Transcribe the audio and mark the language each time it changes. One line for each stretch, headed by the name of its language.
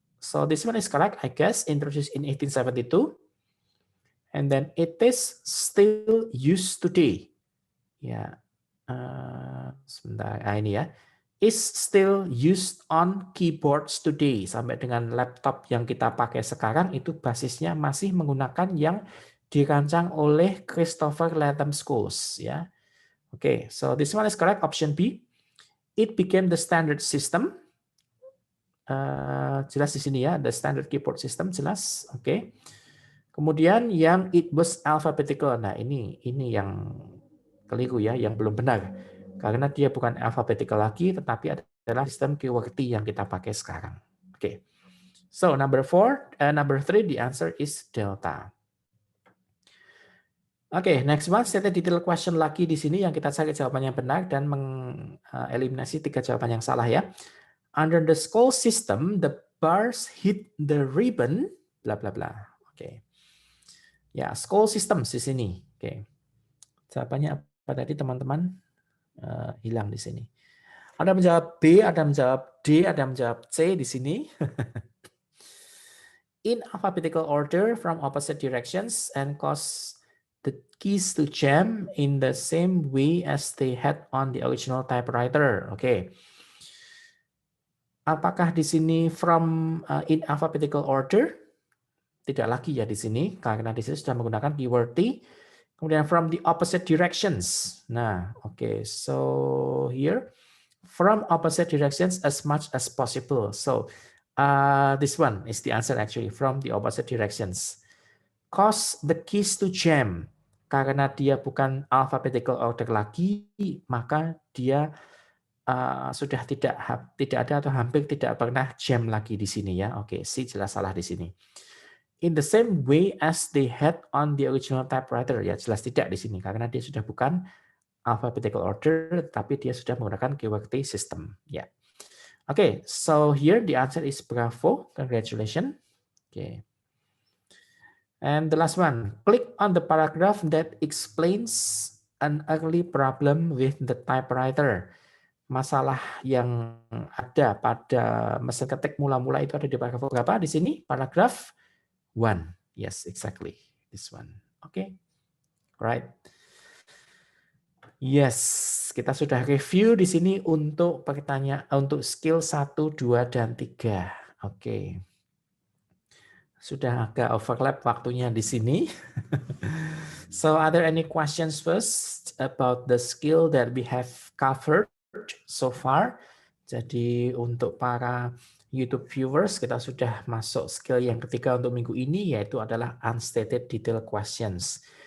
English: So this one is correct I guess, introduced in 1872. And then it is still used today. Ya.
Indonesian: Sebentar, ini ya.
English: Is still used on keyboards today.
Indonesian: Sampai dengan laptop yang kita pakai sekarang itu basisnya masih menggunakan yang dirancang oleh Christopher Latham Schools ya.
English: Oke, so this one is correct, option B. It became the standard system.
Indonesian: Jelas di sini ya,
English: the standard keyboard system
Indonesian: jelas. Oke. Kemudian yang
English: it was alphabetical.
Indonesian: Nah, ini yang keliru ya, yang belum benar. Karena dia bukan alphabetical lagi, tetapi adalah sistem QWERTY yang kita pakai sekarang. Oke.
English: So, number 3, the answer is delta.
Indonesian: Oke, next one,
English: state a detailed question
Indonesian: lagi di sini yang kita cari jawabannya benar dan mengeliminasi 3 jawaban yang salah ya.
English: Under the school system, the bars hit the ribbon, bla bla bla. Oke.
Indonesian: Ya, school system di sini. Oke. Jawabannya apa tadi teman-teman? Hilang di sini. Ada menjawab B, ada menjawab D, ada menjawab C di sini.
English: In alphabetical order from opposite directions and cause the keys to jam in the same way as they had on the original typewriter.
Indonesian: Oke. Apakah di sini
English: from in alphabetical order?
Indonesian: Tidak lagi ya di sini karena di sini sudah menggunakan QWERTY. Kemudian
English: from the opposite directions.
Indonesian: Nah, oke.
English: So here from opposite directions as much as possible. So this one is the answer actually, from the opposite directions. Cause the keys to jam.
Indonesian: Karena dia bukan alphabetical order lagi, maka dia sudah tidak ada atau hampir tidak pernah jam lagi di sini ya. Oke, C jelas salah di sini.
English: In the same way as they had on the original typewriter,
Indonesian: ya jelas tidak di sini karena dia sudah bukan alphabetical order, tapi dia sudah menggunakan QWERTY system.
English: Ya, okay, so here the answer is bravo, congratulations. Okay, and the last one, click on the paragraph that explains an early problem with the typewriter.
Indonesian: Masalah yang ada pada mesin ketik mula-mula itu ada di paragraf berapa di sini? Paragraf 1.
English: Yes, exactly. This one. Okay. Right.
Indonesian: Yes, kita sudah review di sini untuk untuk skill 1, 2, dan 3. Oke. Sudah agak overlap waktunya di sini.
English: So, are there any questions first about the skill that we have covered so far?
Indonesian: Jadi untuk para YouTube viewers, kita sudah masuk skill yang ketiga untuk minggu ini, yaitu adalah
English: unstated detail questions.